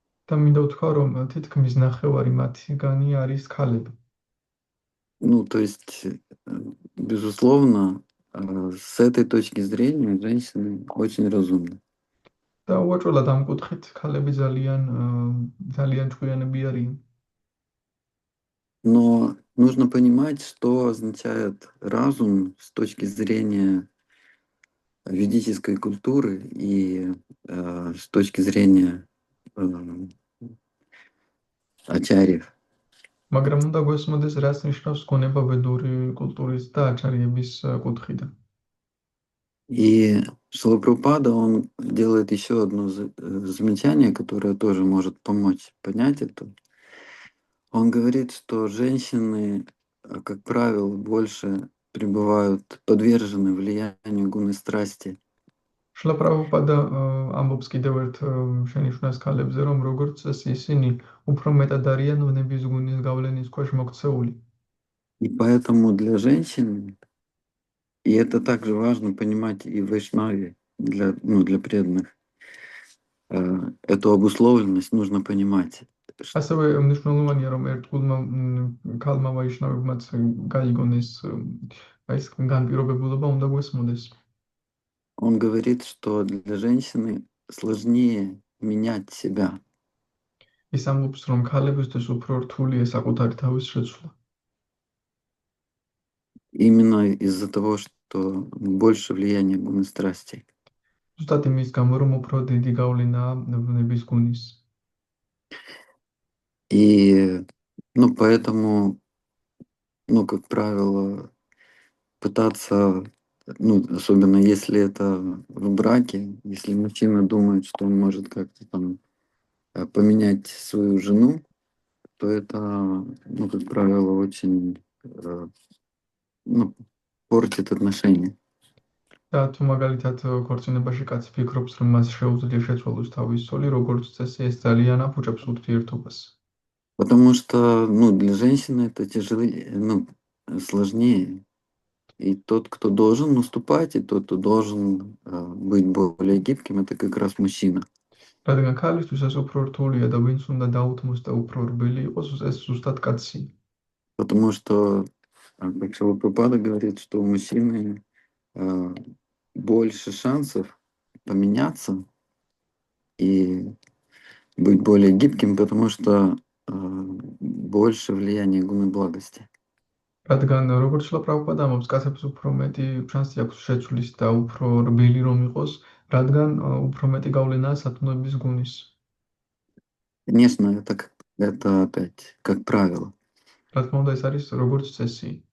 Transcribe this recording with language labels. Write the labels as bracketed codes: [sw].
[ka] და მინდა ვთქვა, რომ თითქმის ნახევარი მათგანი არის ქალები. [ru] То есть, безусловно, с этой точки зрения женщины очень разумны. [ka] და უაჭველად ამ კუთხით ქალები ძალიან ჭკვიანები არიან. [ru] Но нужно понимать, что означает разум с точки зрения ведической культуры и с точки зрения ачарьев. [ka] მაგრამ უნდა გვესმოდეს, რას ნიშნავს გონება ვედური კულტურის და აჩარიების კუთხიდან. [ru] И Шрила Прабхупада, он делает еще одно замечание, которое тоже может помочь понять это. Он говорит, что женщины, как правило, больше пребывают подвержены влиянию гуны страсти. [ka] შრილა პრაბჰუპადა ამბობს კიდევ ერთ შენიშვნას ქალებზე, რომ როგორც წესი ისინი უფრო მეტად არიან ვნების გუნის გავლენის ქვეშ მოქცეული. [ru] И поэтому для женщин, и это также важно понимать и в вайшнаве, для преданных, эту обусловленность нужно понимать. [ka] ასევე მნიშვნელოვანია, რომ ერთგულმა ქალმა ვაიშნავებმაც გაიგონ ეს განპირობებულობა უნდა გვესმოდეს. [ru] Он говорит, что для женщины сложнее менять себя. [ka] ის ამბობს, რომ ქალებისთვის უფრო რთულია საკუთარი თავის შეცვლა. [ru] Именно из-за того, что больше влияния гуны страсти. [ka] ზუსტად იმის გამო, რომ უფრო დიდი გავლენაა ვნების გუნის. [ru] И, поэтому, как правило, пытаться, особенно если это в браке, если мужчина думает, что он может как-то там поменять свою жену, то это, как правило, очень портит отношения. [ka] და თუ მაგალითად ქორწინებაში кაცი ფიქრობს, რომ მას შეუძლია შეცვალოს თავის ცოლი, როგორც წესი ეს ძალიან აფუჭებს ურთიერთობას. [ru] Потому что, для женщины это тяжелее, сложнее. И тот, кто должен наступать, и тот, кто должен быть более гибким, это как раз мужчина. [ka] რადგან ქალისთვის ეს უფრო რთულია და ვინც უნდა დაუთმოს და უფრო რბილი იყოს, ეს ზუსტად კაცი. [ru] Потому что, как Шрила Прабхупада говорит, что у мужчины больше шансов поменяться и быть более гибким, потому что больше влияния гуны благости. [ka] რადგან როგორც შრილა პრაბჰუპადა ამბობს, კაცებს უფრო მეტი შანსი აქვს შეცვლის და უფრო რბილი რომ იყოს, რადგან უფრო მეტი გავლენაა სათნოების გუნის. [ru] Конечно, это опять как правило. [ka] რა თქმა უნდა, ეს არის როგორც წესი.